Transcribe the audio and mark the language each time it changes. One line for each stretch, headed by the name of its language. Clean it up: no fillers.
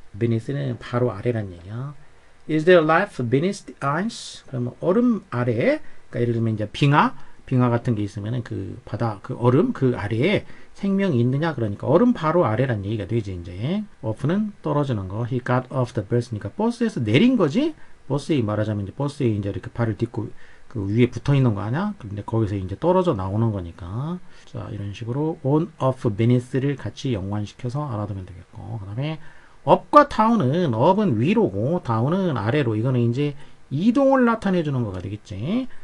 Korean: beneath는 바로 아래란 얘기야.
English: Is there life beneath the ice?
Korean: 그러면 얼음 아래, 그러니까 예를 들면 이제 빙하 같은 게 있으면은 그 바다, 그 얼음 그 아래에 생명이 있느냐, 그러니까 얼음 바로 아래란 얘기가 되지. 이제 off는 떨어지는 거.
English: He got off the bus니까
Korean: 버스에서 내린 거지. 버스에 말하자면 이제 버스에 이제 이렇게 발을 딛고 그 위에 붙어 있는 거 아니야? 근데 거기서 이제 떨어져 나오는 거니까. 자, 이런 식으로 on, off, beneath를 같이 연관시켜서 알아두면 되겠고, 그 다음에 up과 down은 up은 위로고 down은 아래로. 이거는 이제 이동을 나타내 주는 거가 되겠지.